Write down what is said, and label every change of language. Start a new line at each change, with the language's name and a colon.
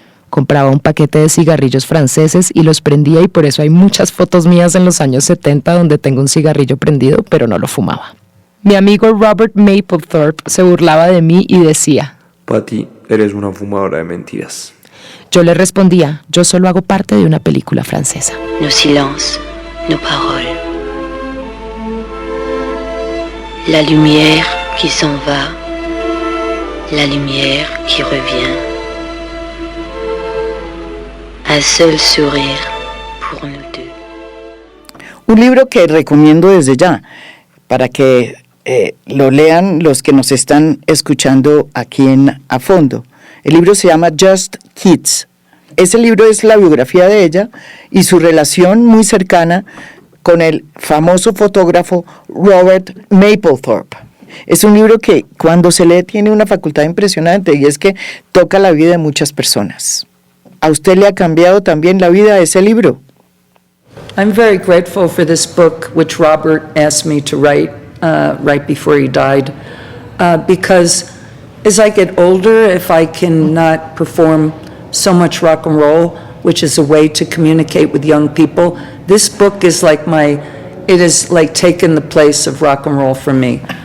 Spanish: Compraba un paquete de cigarrillos franceses y los prendía y por eso hay muchas fotos mías en los años 70 donde tengo un cigarrillo prendido, pero no lo fumaba. Mi amigo Robert Mapplethorpe se burlaba de mí y decía: Patty, eres una fumadora de mentiras. Yo le respondía, yo solo hago parte de una película francesa.
French: Nos silences, nos paroles. La lumière qui s'en va, la lumière qui revient. Un seul sourire pour nous deux.
Spanish: Un libro que recomiendo desde ya, para que lo lean los que nos están escuchando aquí a fondo. El libro se llama Just Kids. Ese libro es la biografía de ella y su relación muy cercana con el famoso fotógrafo Robert Mapplethorpe. Es un libro que cuando se lee tiene una facultad impresionante y es que toca la vida de muchas personas. ¿A usted le ha cambiado también la vida ese libro?
English: I'm very grateful for this book, which Robert asked me to write right before he died, because as I get older, if I cannot perform so much rock and roll, which is a way to communicate with young people, this book is it is like taking the place of rock and roll for me.